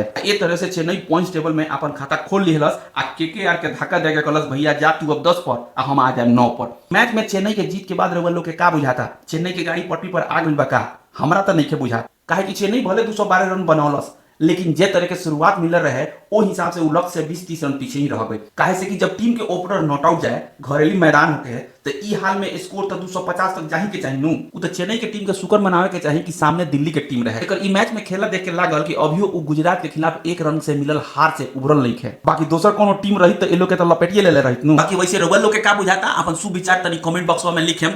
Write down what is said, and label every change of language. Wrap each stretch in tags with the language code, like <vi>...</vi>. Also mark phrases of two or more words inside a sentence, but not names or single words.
<bho>ए तरह से चेन्नई</bho> <en>points table</en> <bho>में अपन खाता खोल लिहलस आ केकेआर के धक्का दे के कहलस भैया जा तू अब 10 पर आ हम आ जाए 9 पर। मैच में चेन्नई के जीत के बाद रवल लोग के का बुझाता चेन्नई के गाड़ी पटरी पर आ गइल बा का? हमरा तो नहीं बुझा, काहे कि चेन्नई भले 212 रन बनौलस, लेकिन जे तरह के शुरुआत मिल रहे ओ हिसाब से उ लक्ष्य से 20-30 रन पीछे ही रह गए। काहे से कि जब टीम के ओपनर</bho> <en>not out</en> <bho>जाए घरेलू मैदान होके तो ई हाल में स्कोर तो 250 तक जाही के चाहिए नु। उ तो चेन्नई के टीम के शुक्र मनावे के चाहिए कि सामने दिल्ली के टीम रहे। एकर ई मैच में खेला देख के लागल कि अभियो उ गुजरात के खिलाफ 1 रन से मिलल हार से उभरल नहीं खे। बाकी दोसर कोनो टीम रही तो ए लोग के तो लपेटिए ले रहित नु। बाकी वैसे रवल लोग के का बुझाता अपन सुविचार तनी</bho> <en>comment box</en> <bho>में लिखेम।</bho>